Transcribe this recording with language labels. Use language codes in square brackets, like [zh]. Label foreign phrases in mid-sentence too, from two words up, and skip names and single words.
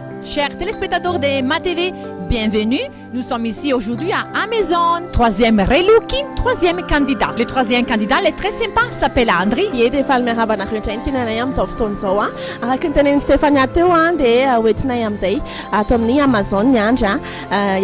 [fr] Chers téléspectateurs de MaTV, bienvenue. Nous sommes ici aujourd'hui à Amazon. Troisième relooking, troisième candidat. Le troisième candidat, il est très sympa, s'appelle Andri. [mg] Efa efa miarabana rehetra ny tenanay amin'izao fotoana izao a. Araka ny tenen'i Stéphania teo a dia hoentinay amin'izay ato amin'ny Amazon ny andry a.